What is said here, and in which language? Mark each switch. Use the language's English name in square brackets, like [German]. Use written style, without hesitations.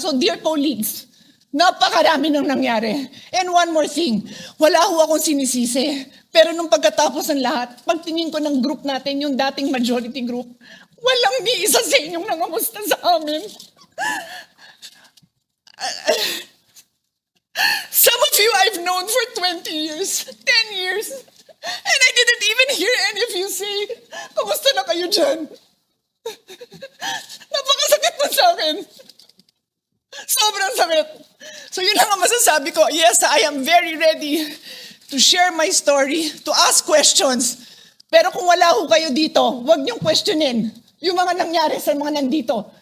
[English] So dear colleagues, [Filipino] napakarami nang nangyari. [English] And one more thing, [Filipino] wala ho akong sinisisi. Pero nung pagkatapos ng lahat, pagtingin ko ng group natin, yung dating majority group, walang ni isa sa inyong nangamusta sa amin. [English] Some of you I've known for 20 years, 10 years, and I didn't even hear any of you say, [Filipino] kamusta na kayo dyan? Napakasakit mo sa akin. Sobrang sakit. So yun lang ang masasabi ko. [English] Yes, I am very ready to share my story, to ask questions. [Filipino] Pero kung wala ho kayo dito, huwag niyong questionin yung mga nangyari sa mga nandito.